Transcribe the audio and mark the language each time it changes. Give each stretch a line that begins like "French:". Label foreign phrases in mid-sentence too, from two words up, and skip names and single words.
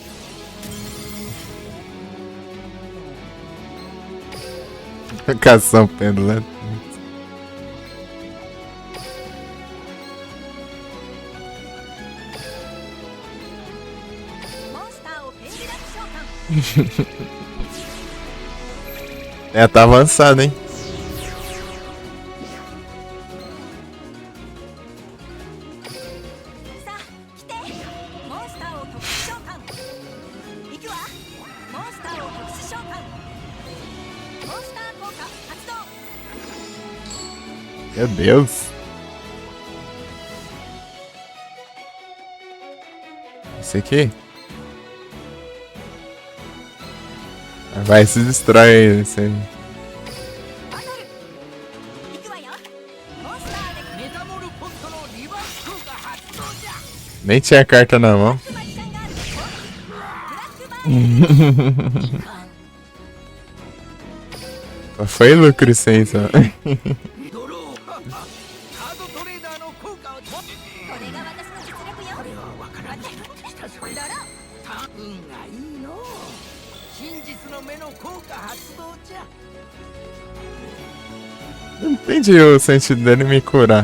Portuguese: Cação pendulante.
Japanese: モンスターをペンデュラム召喚。
Portuguese: É, tá avançado, hein?
Japanese: さあ来て。モンスターを特殊召喚。行くわ。モンスターを特殊召喚。モンスター効果発動。
Portuguese: Meu Deus. Esse aqui? Vai se destrói esse aí.
Japanese: バトル。行くわよ。モンスターでメタモルポットのリバース効果発動じゃ。
Portuguese: Nem tinha carta na mão.
Japanese: ブラックマジシャンがブラックバーン。
Portuguese: Só foi lucro isso aí, só.
Japanese: ドローカードトレーダーの運がいいのう。真実の目の効果発動じゃ。
Portuguese: Não entendi o sentido dele me curar.